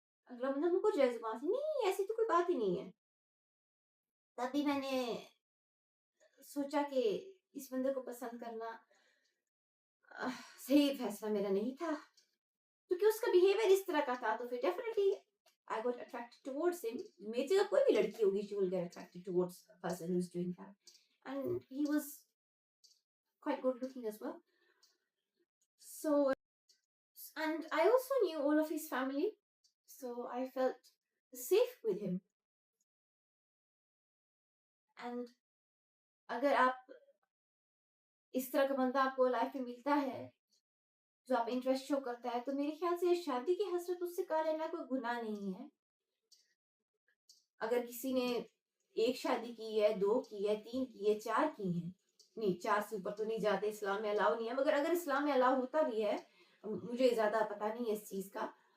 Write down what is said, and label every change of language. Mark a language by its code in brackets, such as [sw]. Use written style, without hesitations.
[hi] अगला बंदा मुझको जज्बा से, नहीं ऐसी तो कोई बात ही नहीं है। तभी मैंने सोचा कि इस बंदे को पसंद करना सही फैसला मेरा नहीं था, क्योंकि उसका बिहेवियर इस तरह का था। तो फिर [en] Definitely I got attracted towards him. [hi] मेरी जगह कोई भी लड़की होगी, [en] She will get attracted towards a person who is doing that, and he was quite good looking as well. So, and I also knew all of his family, so I felt safe with him. And [hi] अगर आप इस तरह का बंदा आपको life में मिलता है, जो आप इंटरेस्ट शो करता है, तो मेरे ख्याल से शादी की हसरत उससे कर लेना कोई गुनाह नहीं है। अगर किसी ने एक शादी की है, दो की है, तीन की है, चार की है, नहीं चार से ऊपर तो नहीं जाते, इस्लाम में अलाउ नहीं है, मगर अगर इस्लाम में अलाउ होता भी है, मुझे ज्यादा पता नहीं है इस चीज का।